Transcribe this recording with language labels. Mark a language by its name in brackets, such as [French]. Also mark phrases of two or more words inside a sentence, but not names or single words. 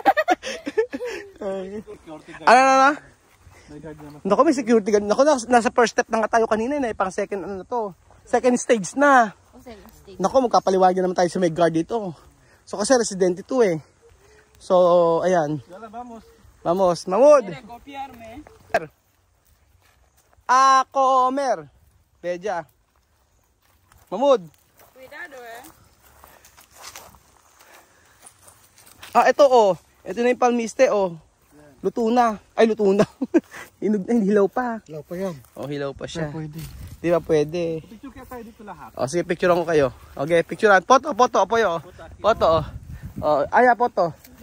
[Filipino] Ano? Naku, may security guard. Naku, nasa [English] first step [Filipino] na nga tayo kanina na pang second ano na to. [English] Second stage [Filipino] na. Naku, magkapaliwagan naman tayo sa may guard dito. So kasi residente to eh. So, ayan. [Spanish] Vamos, Mamud. Quiere copiarme. Comer. Beja. Mamud. Cuidado, eh. [Filipino] Ito oh. Ito na yung palmiste oh. Luto na. Ay, luto na. Hilaw pa. Hilaw pa yan. Hilaw pa siya. Pwede. Di ba pwede? Picture kaya tayo dito lahat. Sige, picturean ko kayo. Okay, picturean. Photo, apoyo. [English] Photo, photo.